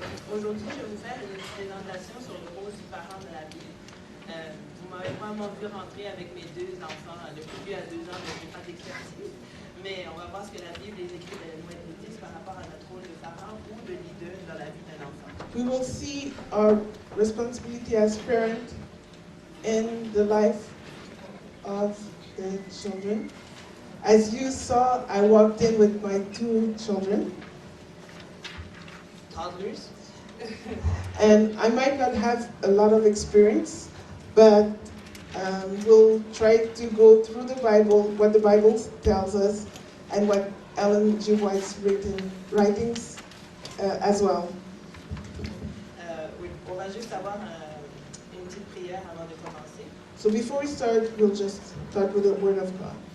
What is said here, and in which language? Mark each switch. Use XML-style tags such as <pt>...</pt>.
<fr>Aujourd'hui je vais vous faire une présentation sur le rôle du parent de la Bible. Vous m'avez probablement vu rentrer avec mes deux enfants, le plus vieux à 2 ans, mais je n'ai pas d'expertise. Mais on va voir ce que la Bible est écrite dans les Moïse par rapport à notre rôle de parent ou de leader dans la vie d'un enfant.</fr> <en>We will see our responsibility as parent in the life of the children. As you saw, I walked in with my 2 children. Toddlers. And I might not have a lot of experience, but we'll try to go through the Bible, what the Bible tells us, and what Ellen G. White's writings as well.</en> <fr>Oui, on va juste avoir une petite prière avant de commencer.</fr> <en>So before we start, we'll just start with the Word of God.</en>